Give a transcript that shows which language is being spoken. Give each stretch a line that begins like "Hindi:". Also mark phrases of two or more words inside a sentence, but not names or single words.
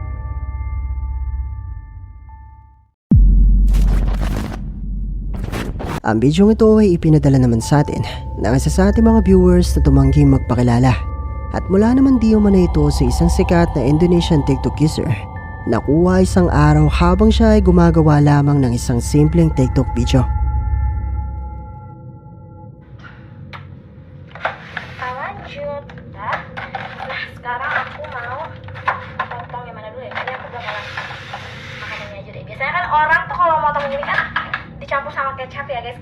Filipino: Ang bidyong ito ay ipinadala naman sa atin ng isa sa ating mga viewers na tumangging magpakilala, at mula naman di umano ito sa isang sikat na
English: Indonesian TikTok user.
Filipino: Nakuha isang araw habang siya ay gumagawa lamang ng isang simpleng TikTok video.
Indonesian: Lanjut, nah sekarang aku mau potong yang mana dulu ya? Ini aku bakalan makan ini aja deh. Biasanya kan orang tuh kalau motong ini kan dicampur sama kecap ya guys.